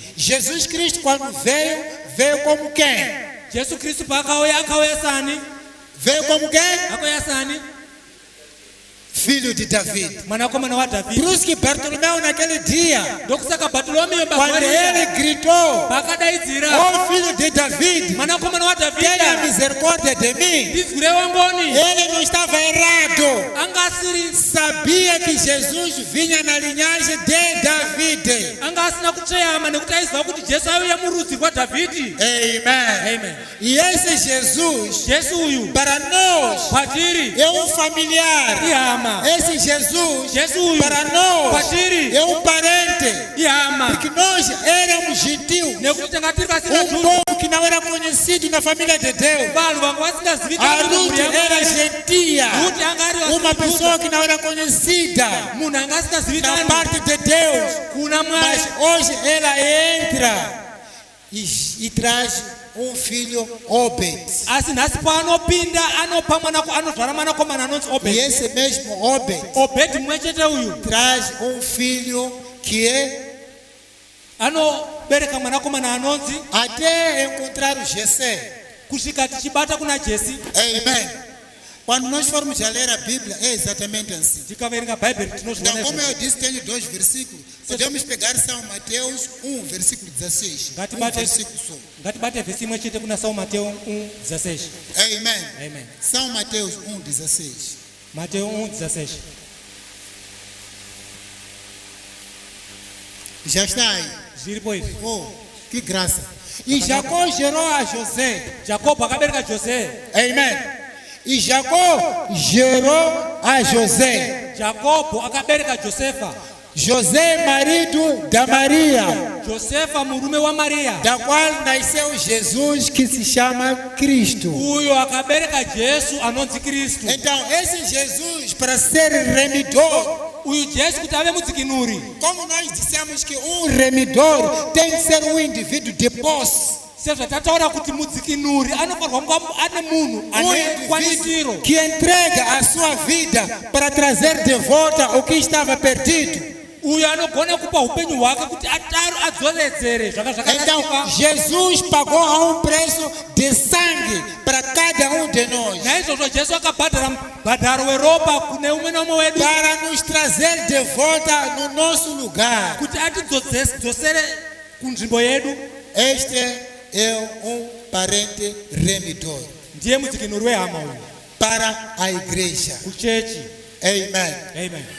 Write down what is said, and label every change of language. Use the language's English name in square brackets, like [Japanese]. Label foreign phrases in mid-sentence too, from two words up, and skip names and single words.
[Portuguese] Jesus Cristo, quando veio como quem? [Shona] Jesu Kristu paakauya akauya sani? [Portuguese] Veio como quem? [Shona] Akauya sani? [Portuguese] Filho de David. [Shona] Mwanakomana [Portuguese] Por [Shona] waDhavhidhi. [Portuguese] isso que Bartolomeu naquele dia, [Shona] Ndokusaka Bhatolomeyo [Portuguese] quando ele gritou, [Shona] pakadaidzira [Portuguese] oh filho de David, [Shona] mwanakomana [Portuguese] tenha [Shona] waDhavhidhi, [Portuguese] misericórdia de mim. [Shona] ndinzwire wangoni. [Portuguese] Ele não estava errado. [Shona] Anga asiri [Portuguese] Sabia que Jesus vinha na linhagem de David. [Shona] anga asina kucheyama nekuti aiziva kuti Jesu aiuya murudzi kwaDhavhidhi. [Portuguese] Amen. [Shona] Amen. [Portuguese] E esse Jesus, [Shona] Jesu uyu [Portuguese] para nós, [Shona] kwatiri [Portuguese] é um familiar. [Shona] ihama. [Portuguese] Esse Jesus, [Shona] Jesu uyu [Portuguese] para nós, [Shona] kwatiri [Portuguese] é um parente. [Shona] ihama. [Portuguese] Porque nós éramos gentios. [Shona] Nekuti tanga tiri pasina [Portuguese] Um [Shona] Judha. [Portuguese] povo que não era conhecido na família de Deus. [Shona] Vanhu vanga [Portuguese] A [Shona] vasingazivikanwa [Portuguese] Ruth era gentia. [Shona] Ruti anga ari [Portuguese] Uma [Shona] wasijuda. [Portuguese] pessoa que não era conhecida [Shona] Munhu anga [Portuguese] na [Shona] asingazivikanwa [Portuguese] parte de Deus. [Shona] kuna [Portuguese] Mas [Shona] Mwari. [Portuguese] hoje ela entra e traz um filho Obed. [Shona] Asi nhasi paanopinda anopa anozvara mwanakomana anonzi [Portuguese] E [Shona] Obedi. [Portuguese] esse mesmo Obed [Shona] Obedi mumwe chete uyu [Portuguese] traz um filho que é [Shona] anobereka mwanakomana anonzi [Portuguese] até encontrar o Jessé. [Shona] kusvika tichibata kuna Jesi. [Portuguese] Amen. Quando nós formos a ler a Bíblia, é exatamente assim. [Shona] tikaverenga bhaibheri [Portuguese] Então, [Shona] tinozviona [Portuguese] como [Shona] izvozvo. [Portuguese] eu disse, tem 2 versículos. Podemos pegar São Mateus 1, versículo 16. Versículo só. [Shona] Ngatibate vhesi imwe chete kuna São Mateo 1:16. [Portuguese] Amen. [Shona] Amen. [Portuguese] São Mateus 1, 16. [Shona] Mateo 1:16. [Portuguese] Já está aí. [Shona] Zviripo izvi. [Portuguese] Oh, que graça. E Jacó gerou a José. [Shona] Jakobo akabereka Jose. [Portuguese] Amen. E Jacó gerou a José. [Shona] Jakobo akabereka Josefa. [Portuguese] José, marido da Maria, [Shona] Josefa murume wa Maria. [Portuguese] da qual nasceu Jesus, que se chama Cristo. [Shona] Uyo akabereka Jesu anonzi Kristu. [Portuguese] Então, esse Jesus, para ser remidor, [Shona] Uyu Jesu kuti ave mudzikinuri. [Portuguese] como nós dissemos que remidor tem que ser indivíduo de posse. [Shona] Sezvatataura kuti mudzikinuri anofanirwa kunga ane munhu ane kwanisiro. [Portuguese] Que entrega a sua vida para trazer de volta o que estava perdido. [Shona] Uyo anogona kupa upenyu hwake kuti adzoredzere zvanga [Portuguese] Então, [Shona] zvakarasika. [Portuguese] Jesus pagou a um preço de sangue para cada um de nós, [Shona] Naizvozvo Jesu akabhadhara mubhadharo weropa kune umwe naumwe wedu [Portuguese] para nos trazer de volta no nosso lugar. [Shona] kuti atidzosere kunzvimbo yedu. [Portuguese] Este é parente remidor [Shona] Ndiye mudzikinuri wehama uyu [Portuguese] para a igreja. [Shona] kuchechi. [Portuguese] Amen. [Shona] Amen.